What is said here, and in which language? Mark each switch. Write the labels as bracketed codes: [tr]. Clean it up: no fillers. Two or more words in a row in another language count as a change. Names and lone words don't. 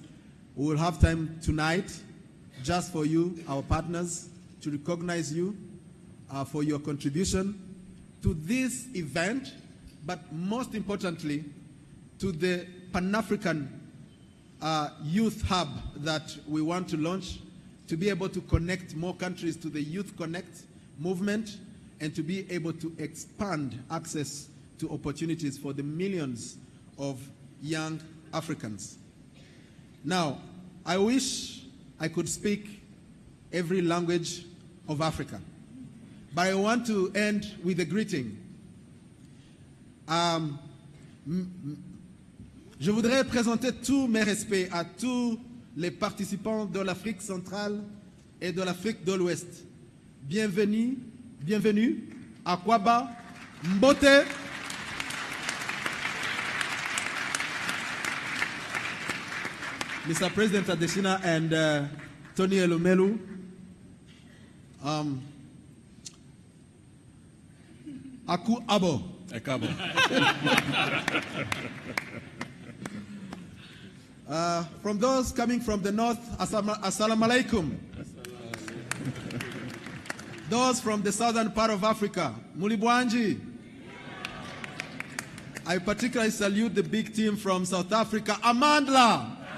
[en] We will have time tonight just for you, our partners, to recognize you for your contribution to this event, but most importantly, to the Pan-African Youth Hub that we want to launch, to be able to connect more countries to the Youth Connekt movement, and to be able to expand access to opportunities for the millions of young Africans. Now, I wish I could speak every language of Africa, but I want to end with a greeting. [fr] Je voudrais présenter tous mes respects à tous les participants de l'Afrique centrale et de l'Afrique de l'Ouest. Bienvenue à Kwaba, Mbote. [en] Mr. President Adesina and Tonny Elemmeu, Aku Abo. Ekabo. From those coming from the north, [ar] السلام عليكم. [en] Those from the southern part of Africa, Mulibwanji. I particularly salute the big team from South Africa, Amandla.